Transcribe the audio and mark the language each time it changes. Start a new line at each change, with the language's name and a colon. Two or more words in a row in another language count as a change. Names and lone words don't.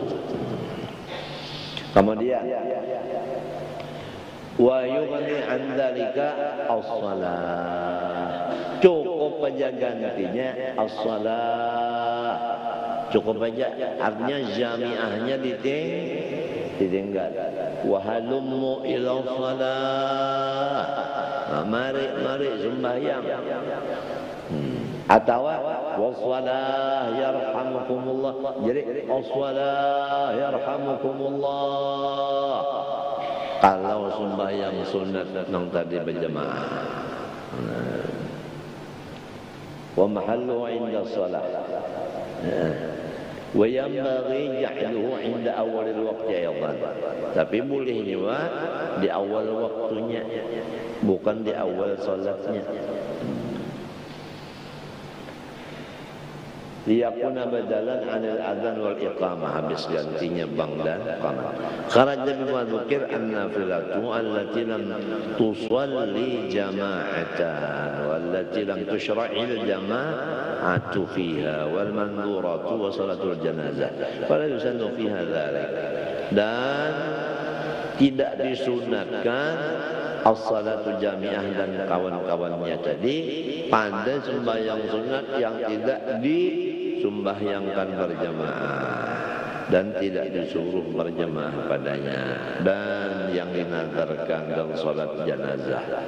Arabic: Kemudian ويغني عن ذلك الصلاة.
Indonesian: Cukup aja gantinya as-shalah. Cukup aja, artinya jamiahnya ditinggal.
Arabic: وهلموا إلى الصلاة.
Indonesian: Mari sembahyang.
Arabic: Atau والصلاة يرحمكم الله. Jadi والصلاة يرحمكم الله.
Indonesian: Kalau sembahyang sunat nang tadi berjamaah.
Arabic: ومحله عند الصلاة. وينبغي جعله عند أول الوقت أيضا.
Indonesian: Tapi boleh juga di awal waktunya, bukan di awal salatnya.
Arabic: ليكون بدلا عن الأذان والإقامة,
Indonesian: habis gantinya bang dan qamat.
Arabic: خرج بما ذكر النافلة التي لم تصل جماعة والتي لم تشرع الجماعة فيها والمنذورة وصلاة الجنازة فلا يسن فيها ذلك.
Indonesian: Dan tidak disunatkan
Arabic: الصلاة جامعة
Indonesian: dan kawan-kawannya tadi pada sembahyang sunat yang tidak disembahyangkan berjamaah dan tidak disuruh berjamaah padanya, dan yang dinadarkan dalam salat jenazah.